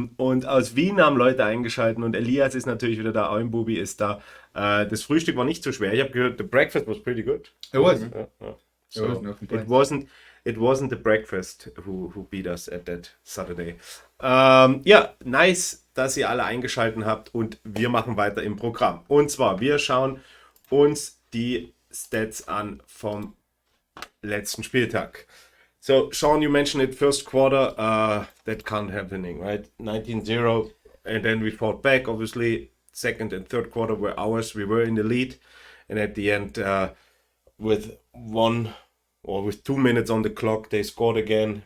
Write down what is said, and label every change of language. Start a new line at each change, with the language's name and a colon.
German: Und aus Wien haben Leute eingeschaltet und Elias ist natürlich wieder da, Eumbubi ist da. Das Frühstück war nicht so schwer. Ich habe gehört,
English: the breakfast was pretty good. It was. So it wasn't the breakfast who beat us at that Saturday.
German: Ja, nice, dass ihr alle eingeschaltet habt und wir machen weiter im Programm. Und zwar, wir schauen uns die Stats an vom letzten Spieltag.
English: So, Sean, you mentioned it, first quarter, that can't happening, right? 19-0, and then we fought back, obviously. Second and third quarter were ours. We were in the lead, and at the end, with 2 minutes on the clock, they scored again.